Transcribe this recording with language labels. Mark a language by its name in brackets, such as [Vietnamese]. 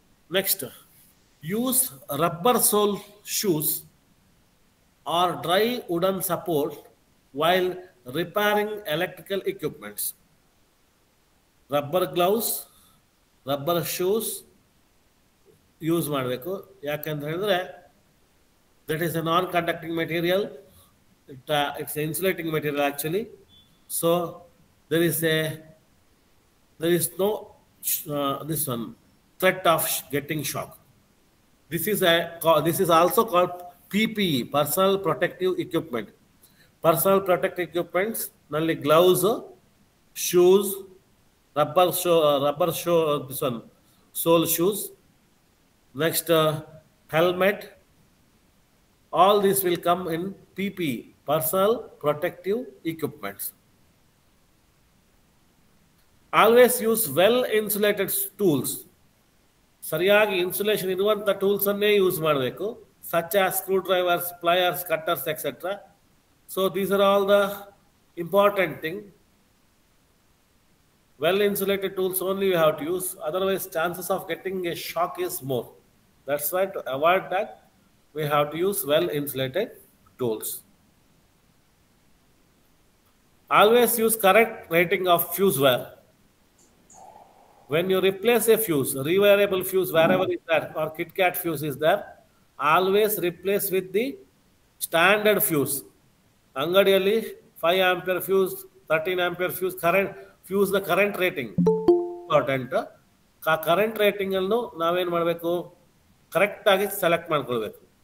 [English] Next, use rubber sole shoes or dry wooden support while repairing electrical equipments. [Kannada] Rubber gloves, rubber shoes use ಮಾಡಬೇಕು. ಯಾಕಂತ ಹೇಳಿದ್ರೆ [English] That is a non conducting material, it's insulating material actually. So there is no this one threat of getting shock. This is also called PPE, personal protective equipment. Personal protective equipments ನಲ್ಲಿ gloves, shoes, rubber this one sole shoes, next helmet, all this will come in PPE, personal protective equipments. Always use well insulated tools. [Kannada] ಸರಿಯಾಗಿ insulation ಇರುವಂಥ tools ಅನ್ನೇ use ಮಾಡಬೇಕು, [English] such as screwdrivers, pliers, cutters, etc. So these are all the important thing. Well insulated tools only we have to use, otherwise chances of getting a shock is more. That's why to avoid that we have to use well insulated tools. Always use correct rating of fuse wear. When you replace a fuse, rewirable fuse wherever is there, or KitKat fuse is there, always replace with the standard fuse. [Kannada] ಅಂಗಡಿಯಲ್ಲಿ 5 ampere fuse, 13 ampere fuse, ಫ್ಯೂಸ್ನ current rating important. ಆ current ರೇಟಿಂಗನ್ನು ನಾವೇನು ಮಾಡಬೇಕು, ಕರೆಕ್ಟಾಗಿ select ಮಾಡ್ಕೊಳ್ಬೇಕು.